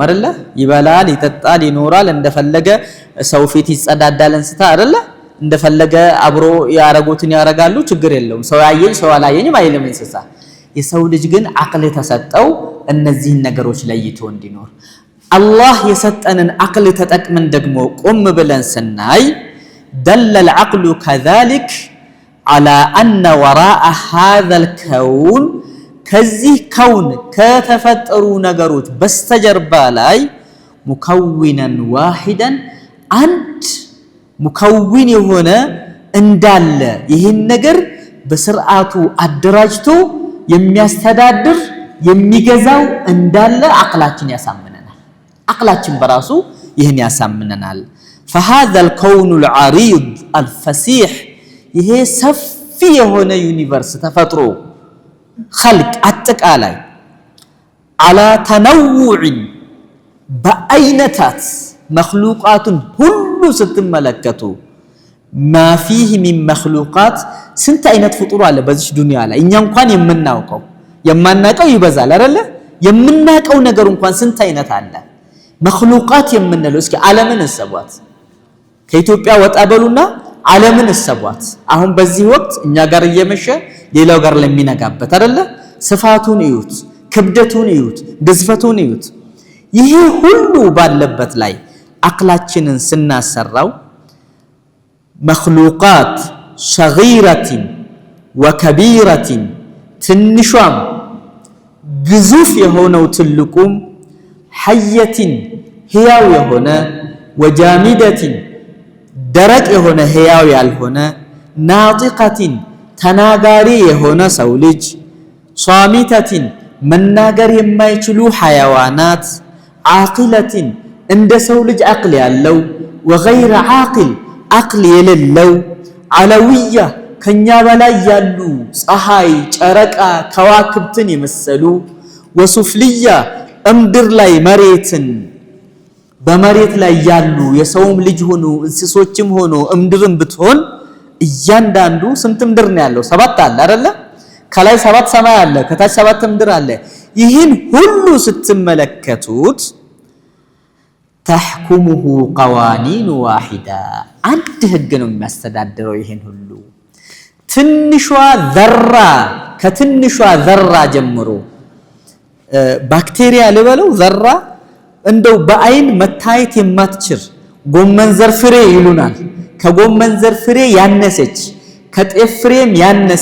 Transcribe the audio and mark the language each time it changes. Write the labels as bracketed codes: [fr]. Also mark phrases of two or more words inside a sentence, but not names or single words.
[am] አይደለ ይበላል ይጠጣል ይኖራል እንደፈለገ ሰው ፊት ይጸዳዳል እንስሳ አይደለ እንደፈለገ አብሮ ያረጉትን ያረጋሉ ችግር የለውም ሰው ያየኝ ሰው አላየኝም አይልም እንስሳ የሰው ልጅ ግን አቅል ተሰጠው እነዚህን ነገሮች ለይቶ እንዲኖር አላህ የሰጠንን አቅል ተጠቅመን ደግሞ ቆም ብለን ስናይ [ar] دل العقل كذلك على أن وراء هذا الكون [am] ከዚህ ከውን ከተፈጠሩ ነገሮች በስተጀርባ ላይ [ar] مكونًا واحدًا [am] አንድ ሙከዊን የሆነ እንዳለ ይህን ነገር በስርዓቱ አደራጅቶ የሚያስተዳድር የሚገዛው እንዳለ አቅላችን ያሳምነናል አቅላችን በራሱ ይህን ያሳምነናል [ar] فهذا الكون العريض الفسيح [am] ይሄ ሰፊ የሆነ ዩኒቨርስ ተፈጥሮ خلق አጠቃላይ [ar] على تنوع [am] በአይነታት መخلوقاتን ሁሉ ስትመለከቱ [ar] ما فيه من مخلوقات [am] ስንት አይነት ፍጡር አለ በዚህ ዱንያ ላይ እኛ እንኳን የማናቀው ይበዛል አይደለ የምናቀው ነገር እንኳን ስንት አይነት አለ مخلوقات የምንለው እስኪ ዓለምን እንሰቧት ከኢትዮጵያ ወጣ በሉና ዓለምን እንሰቧት አሁን በዚህ ወቅት እኛ ጋር እየመሸ ሌላው ጋር ለሚነጋበት አይደለ ስፋቱን እዩት ክብደቱን እዩት ግዝፈቱን እዩት ይሄ ሁሉ ባለበት ላይ አቅላችንን ስናሰራው [ar] مخلوقات صغيرة وكبيرة [am] ትንሿም ግዙፍ የሆነው ትልቁም حية ህያው የሆነ وجامدة ደረቅ የሆነ ህያው ያልሆነ ناطقة ተናጋሪ የሆነ ሰው ልጅ صامتة መናገር የማይችሉ [ar] حيوانات عاقلة [am] እንደ ሰው ልጅ አቅል ያለው [ar] وغير عاقل [am] አቅል የሌለው علوية ከኛ በላይ ያሉ ፀሐይ ጨረቃ ከዋክብትን የመሰሉ وسفلية እምድር ላይ መሬትን በመሬት ላይ ያሉ የሰውም ልጅ ሆኖ እንስሶችም ሆኖ እምድርም ብትሆን እያንዳንዱ ስንት ምድር ነው ያለው ሰባት አለ አይደለ ከላይ ሰባት ሰማይ አለ ከታች ሰባት ምድር አለ ይህን ሁሉ ስትመለከቱት [ar] تحكمه قوانين واحدة [am] አንድ ህግ ነው የሚያስተዳድረው ይሄን ሁሉ ትንሿ ዘራ ከትንሿ ዘራ ጀምሮ ባክቴሪያ ልበለው ዘራ እንደው በአይን መታየት የማትችል ጎመን ዘር ፍሬ ይሉናል ከጎመን ዘር ፍሬ ያነሰች ከጤፍ ፍሬም ያነሰ